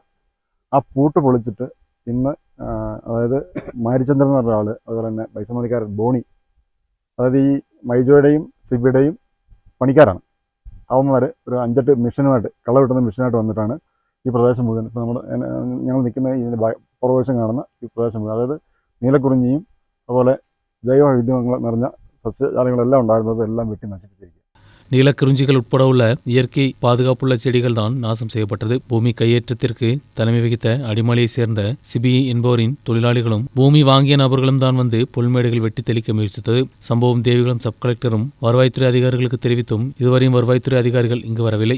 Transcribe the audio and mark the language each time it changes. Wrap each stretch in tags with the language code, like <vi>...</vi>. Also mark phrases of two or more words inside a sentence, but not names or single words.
<ml>ആ പൂട്ട് പൊളിച്ചിട്ട് ഇന്ന് അതായത് മാരിചന്ദ്രൻ എന്ന് പറഞ്ഞ ആൾ, അതുപോലെ തന്നെ ബൈസമണിക്കാരൻ ബോണി, അതായത് ഈ മൈജോയുടെയും സിബിയുടെയും പണിക്കാരാണ്. അവന്മാർ ഒരു 5-8 മിഷനുമായിട്ട് കളവിട്ടുന്ന മിഷനായിട്ട് വന്നിട്ടാണ് ഈ പ്രദേശം മുഴുവൻ ഇപ്പോൾ ഞങ്ങൾ നിൽക്കുന്ന ഇതിൻ്റെ പുറകുവശം കാണുന്ന ഈ പ്രദേശം മുഴുവൻ, അതായത് നീലക്കുറിഞ്ഞിയും അതുപോലെ ജൈവവൈവിധ്യങ്ങൾ നിറഞ്ഞ സസ്യജാലങ്ങളെല്ലാം ഉണ്ടായിരുന്നത് എല്ലാം വെട്ടി നശിപ്പിച്ചിരിക്കുക.</ml> <ta>நீலக்குறிஞ்சிகள் உட்பட உள்ள இயற்கை பாதுகாப்புள்ள செடிகள் தான் நாசம் செய்யப்பட்டது. பூமி கையேற்றத்திற்கு தலைமை வகித்த அடிமாலியை சேர்ந்த சிபி என்பவரின் தொழிலாளிகளும் பூமி வாங்கிய நபர்களும் தான் வந்து புல்மேடுகள் வெட்டி தெளிக்க முயற்சித்தது. சம்பவம் தேவிகுளம் சப் கலெக்டரும் வருவாய்த்துறை அதிகாரிகளுக்கு தெரிவித்தும் இதுவரையும் வருவாய்த்துறை அதிகாரிகள் இங்கு வரவில்லை.</ta>